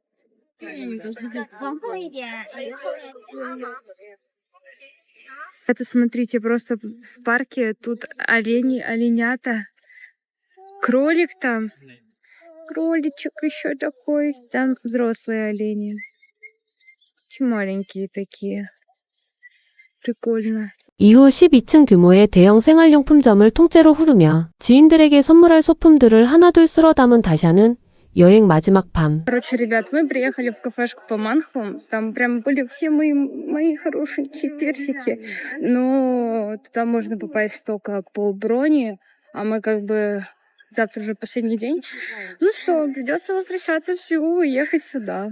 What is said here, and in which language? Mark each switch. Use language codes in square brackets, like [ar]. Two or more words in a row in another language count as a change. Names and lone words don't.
[ru] Это, смотрите, просто в парке тут олени, оленята, кролик там, кроличек еще такой, там взрослые олени. Очень маленькие такие. Прикольно. [ko] 이후 12층 규모의 대형 생활용품점을 통째로 후르며 지인들에게 선물할 소품들을 하나둘 쓸어 담은 다샤는 여행 마지막 밤. [ru] Короче, ребят, мы приехали в кафешку по Манху. Там прям были все мои хорошенькие персики. Но туда можно попасть только по броне. А мы как бы завтра уже последний день. Ну что, придется возвращаться всю и ехать сюда.